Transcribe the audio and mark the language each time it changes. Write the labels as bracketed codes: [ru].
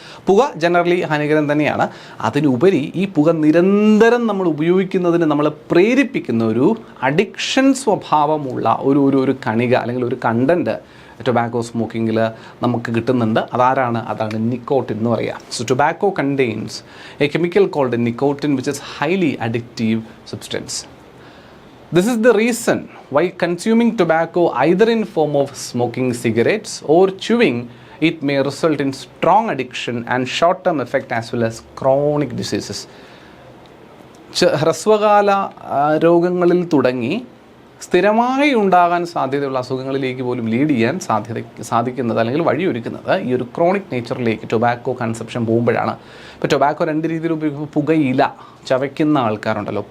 [ml] പുക ജനറലി ഹാനികരം തന്നെയാണ്. അതിനുപരി ഈ പുക നിരന്തരം നമ്മൾ ഉപയോഗിക്കുന്നതിന് നമ്മളെ പ്രേരിപ്പിക്കുന്ന ഒരു അഡിക്ഷൻ സ്വഭാവമുള്ള ഒരു കണിക, അല്ലെങ്കിൽ ഒരു കണ്ടൻറ്റ് ടൊബാക്കോ സ്മോക്കിങ്ങിൽ നമുക്ക് കിട്ടുന്നുണ്ട്. അതാണ് നിക്കോട്ടിൻ എന്ന് പറയുക. [en] So tobacco contains a chemical called nicotine which is highly addictive substance. This is the reason why consuming tobacco either in form of smoking cigarettes or chewing it may result in strong addiction and short-term effect as well as chronic diseases. [ml] ഹ്രസ്വകാല രോഗങ്ങളിൽ തുടങ്ങി സ്ഥിരമായി ഉണ്ടാകാൻ സാധ്യതയുള്ള അസുഖങ്ങളിലേക്ക് പോലും lead ചെയ്യാൻ സാധിക്കുന്നത്, അല്ലെങ്കിൽ വഴിയൊരുക്കുന്നത് ഈ ഒരു ക്രോണിക് നേച്ചറിലേക്ക് ടൊബാക്കോ കൺസപ്ഷൻ പോകുമ്പോഴാണ്. ഇപ്പോൾ ടൊബാക്കോ 2 രീതിയിൽ ഉപയോഗിക്കുമ്പോൾ, പുകയില ചവയ്ക്കുന്ന ആൾക്കാരുണ്ടല്ലോ.